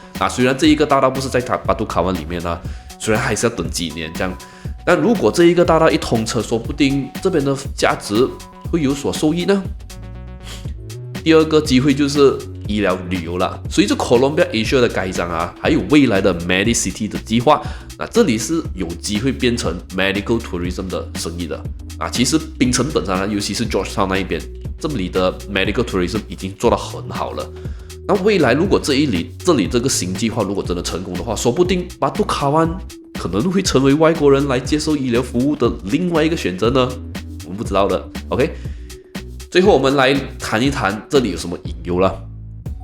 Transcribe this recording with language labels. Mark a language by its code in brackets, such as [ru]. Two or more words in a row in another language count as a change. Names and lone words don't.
[zh] 雖然這一個大道不是在巴杜卡灣裡面啊，雖然還是要等幾年這樣，但如果這一個大道一通車，說不定這邊的價值會有所受益呢。第二個機會就是醫療旅遊了。隨着 Columbia Asia 的蓋章還有未來的 Medicity 的計劃，那這裡是有機會變成 [en] Medical Tourism [zh] 的生意的。其實檳城本身尤其是 Georgetown 那一邊，這裡的 [en] Medical Tourism [zh] 已經做得很好了。那未來如果這裡這個新計劃如果真的成功的話，說不定巴杜卡灣可能會成為外國人來接受醫療服務的另外一個選擇呢。我們不知道的。OK。最後我們來談一談這裡有什麼隱憂了。